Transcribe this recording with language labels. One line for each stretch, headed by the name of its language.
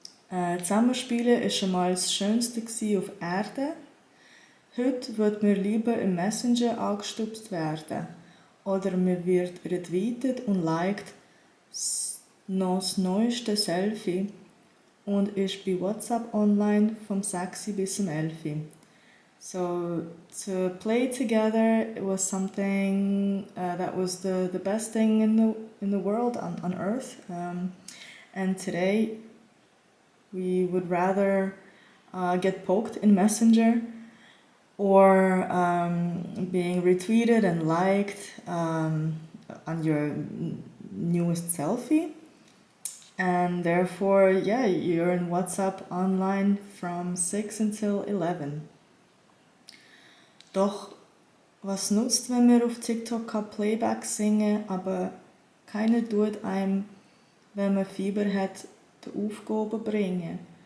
German: Zusammenspielen war schon mal das Schönste auf Erde. Heute wird mir lieber im Messenger angestupst werden. Oder mir wird retweetet und liked noch das neueste Selfie und ist bei WhatsApp online vom 6 bis zum 11.
English: So to play together, it was something that was the best thing in the world on earth. And today we would rather get poked in Messenger or being retweeted and liked on your newest selfie. And therefore, yeah, you're in WhatsApp online from 6 until 11.
German: Doch was nutzt, wenn wir auf TikTok Playback singen, aber keiner tut einem, wenn man Fieber hat, die Aufgaben bringen?